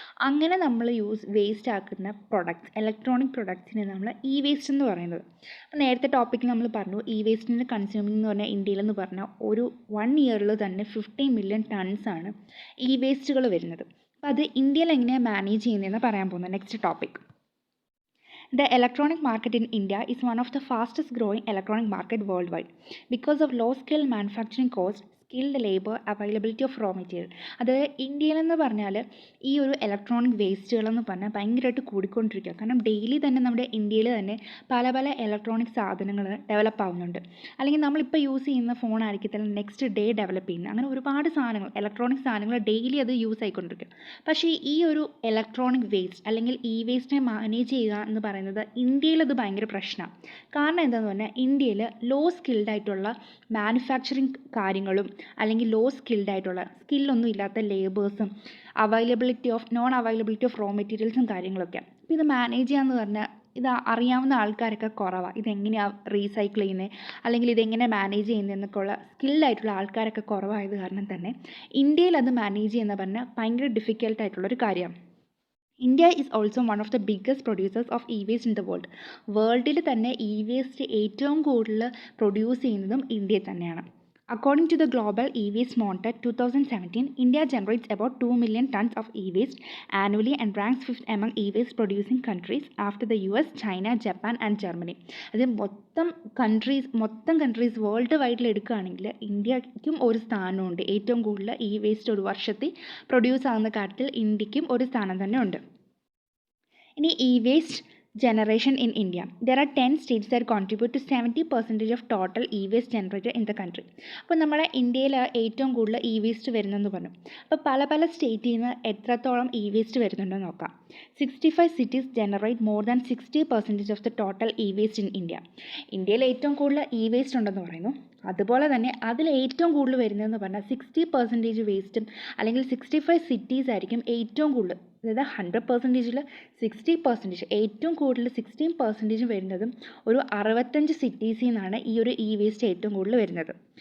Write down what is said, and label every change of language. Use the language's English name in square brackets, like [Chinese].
[Malayalam] അങ്ങനെ നമ്മൾ വേസ്റ്റ് ആക്കുന്ന പ്രൊഡക്ട്സ് ഇലക്ട്രോണിക് പ്രൊഡക്ട്സിനെ നമ്മൾ വേസ്റ്റ് എന്ന് പറയുന്നത്. അപ്പോൾ നേരത്തെ ടോപ്പിക്കിൽ നമ്മൾ പറഞ്ഞു വേസ്റ്റിൻ്റെ കൺസ്യൂമിംഗ് എന്ന് പറഞ്ഞാൽ ഇന്ത്യയിലെന്ന് പറഞ്ഞാൽ ഒരു 1 ഇയറിൽ തന്നെ 50 മില്യൺ ടൺസാണ് വേസ്റ്റുകൾ വരുന്നത്. അപ്പോൾ അത് ഇന്ത്യയിൽ എങ്ങനെയാണ് മാനേജ് ചെയ്യുന്നതെന്ന് പറയാൻ പോകുന്നത് next topic. [English] The electronic market in India is one of the fastest growing electronic market worldwide because of low scale manufacturing cost, skilled labor, availability of raw material. [Malayalam] അതായത് ഇന്ത്യയിലെന്ന് പറഞ്ഞാൽ ഈ ഒരു ഇലക്ട്രോണിക് വേസ്റ്റുകളെന്ന് പറഞ്ഞാൽ ഭയങ്കരമായിട്ട് കൂടിക്കൊണ്ടിരിക്കുക. കാരണം ഡെയിലി തന്നെ നമ്മുടെ ഇന്ത്യയിൽ തന്നെ പല പല ഇലക്ട്രോണിക് സാധനങ്ങൾ ഡെവലപ്പ് ആവുന്നുണ്ട്. അല്ലെങ്കിൽ നമ്മളിപ്പോൾ യൂസ് ചെയ്യുന്ന ഫോൺ ആയിരിക്കത്തില്ല നെക്സ്റ്റ് ഡേ ഡെവലപ്പ് ചെയ്യുന്നത്. അങ്ങനെ ഒരുപാട് സാധനങ്ങൾ ഇലക്ട്രോണിക് സാധനങ്ങൾ ഡെയിലി അത് യൂസ് ആയിക്കൊണ്ടിരിക്കും. പക്ഷേ ഈ ഒരു ഇലക്ട്രോണിക് വേസ്റ്റ് അല്ലെങ്കിൽ വേസ്റ്റിനെ മാനേജ് ചെയ്യുക എന്ന് പറയുന്നത് ഇന്ത്യയിൽ അത് ഭയങ്കര പ്രശ്നമാണ്. കാരണം എന്താണെന്ന് പറഞ്ഞാൽ ഇന്ത്യയിൽ ലോ സ്കിൽഡ് ആയിട്ടുള്ള മാനുഫാക്ചറിങ് കാര്യങ്ങളും അല്ലെങ്കിൽ ലോ സ്കിൽഡ് ആയിട്ടുള്ള സ്കില്ലൊന്നും ഇല്ലാത്ത ലേബേഴ്സും നോൺ അവൈലബിലിറ്റി ഓഫ് റോ മെറ്റീരിയൽസും കാര്യങ്ങളൊക്കെ. അപ്പോൾ ഇത് മാനേജ് ചെയ്യാന്ന് പറഞ്ഞാൽ ഇത് അറിയാവുന്ന ആൾക്കാരൊക്കെ കുറവാണ്. ഇതെങ്ങനെയാണ് റീസൈക്കിൾ ചെയ്യുന്നത് അല്ലെങ്കിൽ ഇതെങ്ങനെ മാനേജ് ചെയ്യുന്നതെന്നൊക്കെ ഉള്ള സ്കിൽഡായിട്ടുള്ള ആൾക്കാരൊക്കെ കുറവായത് കാരണം തന്നെ ഇന്ത്യയിൽ അത് മാനേജ് ചെയ്യുന്ന പറഞ്ഞാൽ ഭയങ്കര ഡിഫിക്കൽട്ടായിട്ടുള്ളൊരു കാര്യമാണ്. [English] India is also one of the biggest producers of waste in the world. [Malayalam] വേൾഡിൽ തന്നെ വേസ്റ്റ് ഏറ്റവും കൂടുതൽ പ്രൊഡ്യൂസ് ചെയ്യുന്നതും ഇന്ത്യയിൽ തന്നെയാണ്. [English] According to the Global E-Waste Monitor 2017, India generates about 2 million tons of e-waste annually and ranks 5th among e-waste producing countries after the US, China, Japan and Germany. [Malayalam] അത് മൊത്തം countries world വൈഡിൽ എടുക്കുകയാണെങ്കിൽ ഇന്ത്യക്കും ഒരു സ്ഥാനമുണ്ട്. ഏറ്റവും കൂടുതൽ വേസ്റ്റ് ഒരു വർഷത്തിൽ പ്രൊഡ്യൂസ് ആകുന്ന കാര്യത്തിൽ ഇന്ത്യക്കും ഒരു സ്ഥാനം തന്നെ ഉണ്ട്. ഇനി waste [English] generation in India. There are 10 states that contribute to 70% of total e-waste generated in the country. [Malayalam] അപ്പോൾ നമ്മുടെ ഇന്ത്യയിൽ ഏറ്റവും കൂടുതൽ വേസ്റ്റ് വരുന്നതെന്ന് പറഞ്ഞു. അപ്പോൾ പല പല സ്റ്റേറ്റിൽ നിന്ന് എത്രത്തോളം വേസ്റ്റ് വരുന്നുണ്ടെന്ന് നോക്കാം. [English] 65 cities generate more than 60% of the total e-waste in India. [Malayalam] ഇന്ത്യയിൽ ഏറ്റവും കൂടുതൽ വേസ്റ്റ് ഉണ്ടെന്ന് പറയുന്നു. അതുപോലെ തന്നെ അതിൽ ഏറ്റവും കൂടുതൽ വരുന്നതെന്ന് പറഞ്ഞാൽ 60% വേസ്റ്റും അല്ലെങ്കിൽ 65 സിറ്റീസ് ആയിരിക്കും ഏറ്റവും കൂടുതൽ. അതായത് 100%ൽ 60% ഏറ്റവും കൂടുതൽ 16% വരുന്നതും ഒരു 65 സിറ്റീസിൽ നിന്നാണ് ഈ ഒരു വേസ്റ്റ് ഏറ്റവും കൂടുതൽ വരുന്നത്.